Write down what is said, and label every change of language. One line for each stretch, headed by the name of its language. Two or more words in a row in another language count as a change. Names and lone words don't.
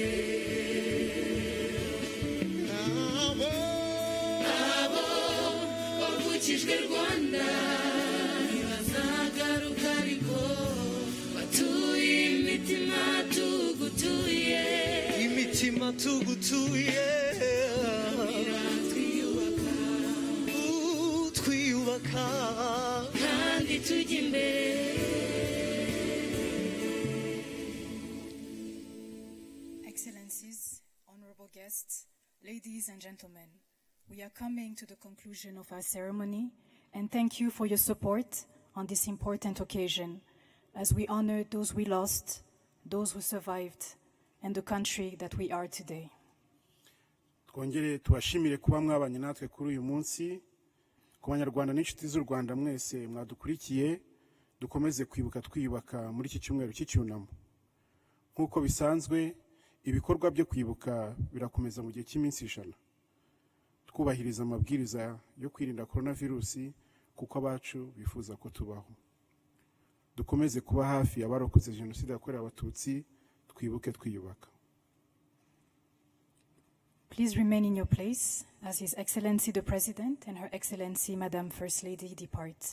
Kinyarwanda: Abo wavukijwe Rwanda ntibazagaruka ariko batuye imitima tugutuye imitima tugutuye twiyubaka twiyubaka kandi tujya imbere.
English: Excellencies, honorable guests, ladies and gentlemen, we are coming to the conclusion of our ceremony and thank you for your support on this important occasion as we honor those we lost, those who survived, and the country that we are today.
Kinyarwanda: Twongere tubashimire kuba mwabanye natwe kuri uyu munsi. Ku banyarwanda n'inshuti z'u Rwanda mwese mwadukurikiye, dukomeze kwibuka twiyubaka muri iki cyumweru cy'icyunamo. Nk'uko bisanzwe, ibikorwa byo kwibuka birakomeza mu gihe cy'iminsi 100. Twubahiriza amabwiriza yo kwirinda coronavirusi kuko abacu bifuza ko tubaho. Dukomeze kuba hafi abarokotse jenoside yakorewe abatutsi, twibuke twiyubaka.
English: Please remain in your place as His Excellency the President and Her Excellency Madam First Lady depart.